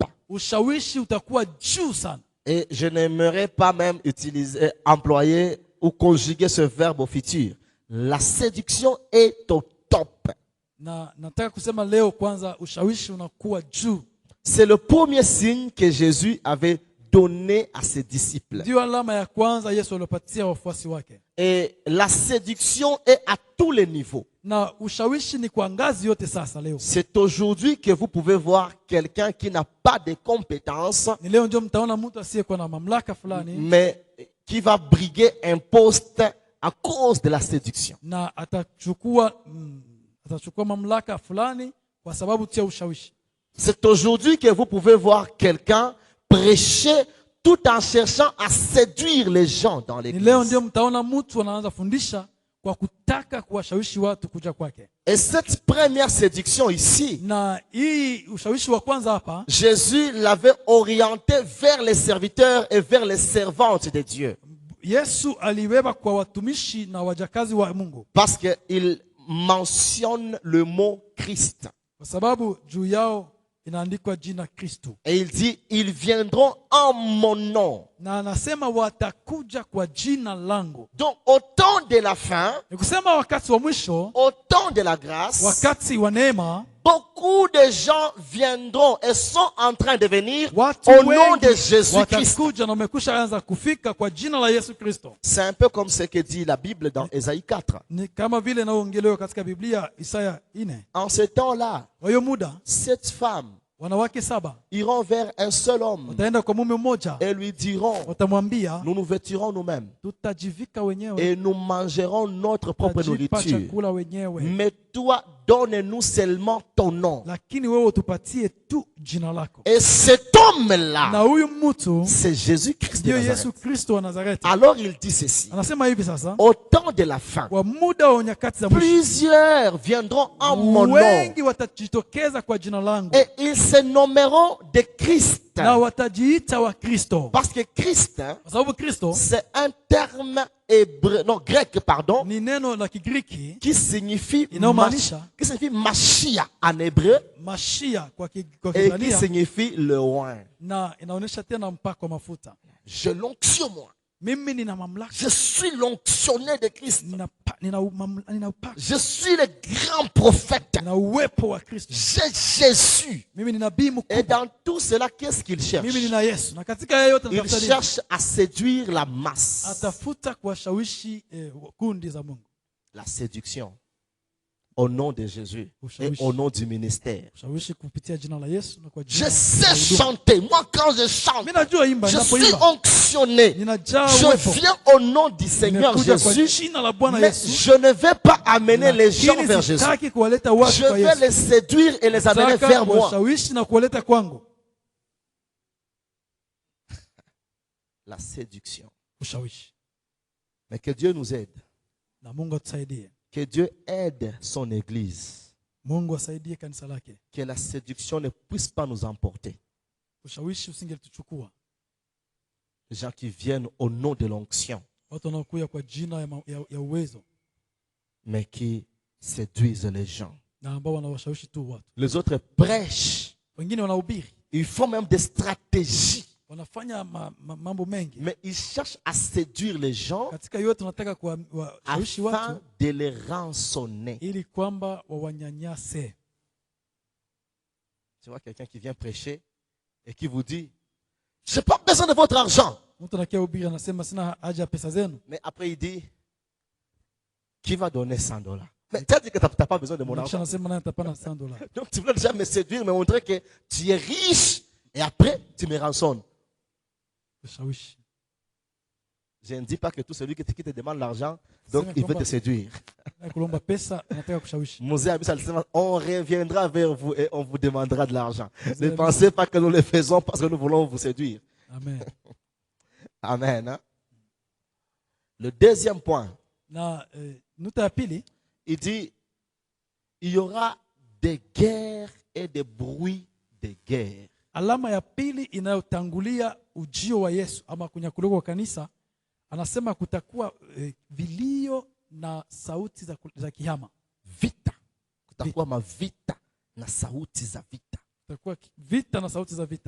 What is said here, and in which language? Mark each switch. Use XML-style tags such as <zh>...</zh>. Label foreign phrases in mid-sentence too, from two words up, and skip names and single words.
<sw>ushawishi utakuwa juu sana.</sw> <fr>Et je n'aimerais pas même employer ou conjuguer ce verbe au futur. La séduction est au top.</fr> <sw>Na nataka kusema leo kwanza ushawishi unakuwa juu.</sw> <fr>C'est le premier signe que Jésus avait donné à ses disciples.</fr> <sw>Ndio alama ya kwanza Yesu aliyopatia wafuasi wake.</sw> <fr>Et la séduction est à tous les niveaux.</fr> <sw>Na ushawishi ni kwa ngazi yote sasa leo.</sw> <fr>C'est aujourd'hui que vous pouvez voir quelqu'un qui n'a pas de compétences,</fr> <sw>Ni leo ndio mtaona mtu asiyekuwa na mamlaka fulani</sw> <fr>mais qui va briguer un poste à cause de la séduction.</fr> <sw>na atachukua mamlaka fulani kwa sababu tu ya ushawishi.</sw> <fr>C'est aujourd'hui que vous pouvez voir quelqu'un prêcher tout en cherchant à séduire les gens dans</fr> <sw>Ni leo</sw> <fr>l'église.</fr> <sw>ndio mtaona mtu anaanza fundisha kwa kutaka kuwashawishi watu kuja kwake.</sw> <fr>Et cette première séduction ici,</fr> <sw>Na hii ushawishi wa kwanza hapa</sw> <fr>Jésus l'avait orienté vers les serviteurs et vers les servantes de Dieu.</fr> <sw>Yesu aliweba kwa watumishi na wajakazi wa Mungu</sw> <fr>Parce qu'il mentionne le mot Christ.</fr> <sw>kwa sababu juu yao inaandikwa jina Kristo.</sw> <fr>Et il dit, ils viendront en mon nom.</fr> <sw>Na anasema watakuja kwa jina langu.</sw> <fr>Donc, au temps de la fin,</fr> <sw>Ni kusema wakati wa mwisho,</sw> <fr>au temps de la grâce,</fr> <sw>wakati wa neema,</sw> <fr>beaucoup de gens viendront et sont en train de venir</fr> <sw>watu</sw> <fr>au nom</fr> <sw>wengi</sw> <fr>de Jésus-Christ.</fr> <sw>watakuja na wamekusha anza kufika kwa jina la Yesu Kristo.</sw> <fr>C'est un peu comme ce que dit la Bible dans Ésaïe 4.</fr> <sw>Ni kama vile inaongelewa katika Biblia Isaya 4.</sw> <fr>En ce temps-là,</fr> <sw>Kwa hiyo muda</sw> <fr>7 femmes</fr> <sw>wanawake 7</sw> <fr>iront vers un seul homme</fr> <sw>wataenda kwa mume mmoja,</sw> <fr>et lui diront,</fr> <sw>watamwambia</sw> <fr>nous nous vêtirons nous-mêmes</fr> <sw>tutajivika wenyewe,</sw> <fr>et nous mangerons notre propre</fr> <sw>tutajipa</sw> <fr>nourriture.</fr> <sw>chakula wenyewe,</sw> <fr>Mais toi, donne-nous seulement ton nom.</fr> <sw>lakini wewe utupatie tu jina lako.</sw> <fr>Et cet</fr> <sw>Na</sw> <fr>homme-là,</fr> <sw>huyu mtu</sw> <fr>c'est Jésus-Christ de</fr> <sw>ndio</sw> <fr>Nazareth.</fr> <sw>Yesu Kristo wa Nazareti.</sw> <fr>Alors il dit ceci,</fr> <sw>Anasema hivi sasa,</sw> <fr>au temps de la fin,</fr> <sw>kwa muda wa nyakati za mwisho</sw> <fr>plusieurs viendront en mon nom</fr> <sw>wengi watajitokeza kwa jina langu</sw> <fr>et ils se nommeront de Christ.</fr> <sw>na watajiita wa Kristo,</sw> <fr>Parce que Christ,</fr> <sw>kwa sababu Kristo</sw> <fr>c'est un terme hébreu, non, grec, pardon,</fr> <sw>ni neno la Kigiriki</sw> <fr>qui signifie</fr> <sw>inayomaanisha</sw> <fr>Mashiach en hébreu</fr> <sw>Mashia kwa</sw> <fr>et qui</fr> <sw>Kiebrania,</sw> <fr>signifie le oint.</fr> <sw>na inaonyesha tena mpako wa mafuta.</sw> <fr>J'ai l'onction, moi.</fr> <sw>Mimi nina mamlaka,</sw> <fr>Je suis l'onctionné de Christ.</fr> <sw>nina upako,</sw> <fr>Je suis le grand prophète.</fr> <sw>nina uwepo wa Kristo.</sw> <fr>J'ai Jésus.</fr> <sw>Mimi ni nabii</sw> <fr>Et</fr> <sw>mkubwa,</sw> <fr>dans tout cela, qu'est-ce qu'il cherche?</fr> <sw>mimi nina Yesu. Na katika yeye yote</sw> <fr>Il</fr> <sw>anatafuta nini?</sw> <fr>cherche à séduire la masse.</fr> <sw>Atafuta kuwashawishi kundi za Mungu.</sw> <fr>La séduction au nom de Jésus et au nom du ministère.</fr> <sw>Ushawishi kupitia jina la Yesu na kwa</sw> <fr>Je</fr> <sw>jina</sw> <fr>sais</fr> <sw>la huduma.</sw> <fr>chanter. Moi, quand je chante,</fr> <sw>Mimi najua imba,</sw> <fr>je suis</fr> <sw>ninapoimba</sw> <fr>onctionné.</fr> <sw>ninajaa</sw> <fr>Je</fr> <sw>uwepo.</sw> <fr>viens au nom du Seigneur Nimekuja kwa Jésus.</fr> <sw>jina la Bwana</sw> <fr>Mais</fr> <sw>Yesu.</sw> <fr>je ne vais pas amener les gens</fr> <sw>Lakini</sw> <fr>vers Jésus.</fr> <sw>sitaki kuwaleta watu</sw> <fr>Je</fr> <sw>kwa</sw> <fr>vais</fr> <sw>Yesu.</sw> <fr>les séduire et les amener</fr> <sw>Nataka</sw> <fr>vers moi.</fr> <sw>kuwashawishi na kuwaleta kwangu.</sw> <fr>La séduction.</fr> <sw>Ushawishi.</sw> <fr>Mais que Dieu nous aide.</fr> <sw>Na Mungu atusaidie.</sw> <fr>Que Dieu aide son Église.</fr> <sw>Mungu asaidie kanisa lake.</sw> <fr>Que la séduction ne puisse pas nous emporter.</fr> <sw>Ushawishi usingetuchukua.</sw> <fr>Les gens qui viennent au nom de l'onction,</fr> <sw>Watu wanaokuja kwa jina ya uwezo</sw> <fr>mais qui séduisent les gens.</fr> <sw>na ambao wanawashawishi tu watu.</sw> <fr>Les autres prêchent.</fr> <sw>Wengine wanahubiri,</sw> <fr>Ils font même des stratégies.</fr> <sw>wanafanya mambo mengi.</sw> <fr>Mais ils cherchent à séduire les gens</fr> <sw>Katika yote tunataka kuwashawishi</sw> <fr>afin</fr> <sw>watu</sw> <fr>de les rançonner.</fr> <sw>ili kwamba wawanyanyase.</sw> <fr>Tu vois quelqu'un qui vient prêcher et qui vous dit, je n'ai pas besoin de votre argent.</fr> <sw>Mtu anakia hubiri anasema sina haja ya pesa zenu.</sw> <fr>Mais après il dit, qui va donner $100? Mais tu as dit que tu n'as pas besoin de mon</fr> <sw>Kisha</sw> <fr>argent.</fr> <sw>anasema naye atapana $100.</sw> <fr>Donc tu voulais déjà me séduire, me montrer que tu es riche et après tu me rançonnes.</fr> <sw>Ushawishi.</sw> <fr>Je ne dis pas que tout celui qui te demande l'argent, donc il veut te séduire.</fr> <sw>Kulomba pesa anataka kushawishi.</sw> <fr>Mosée a dit, on reviendra vers vous et on vous demandera de l'argent. Ne pensez pas que nous le faisons parce que nous voulons vous séduire. Amen. Amen. Hein? Le deuxième point,</fr> <sw>Na nuta ya pili,</sw> <fr>il dit, il y aura des guerres et des bruits de guerre.</fr> <sw>alama ya pili inayotangulia ujio wa Yesu ama kunyakuliwa kwa kanisa, anasema kutakuwa vilio na sauti za kihama. Vita. Kutakuwa mavita na sauti za vita. Kutakuwa vita na sauti za vita.</sw>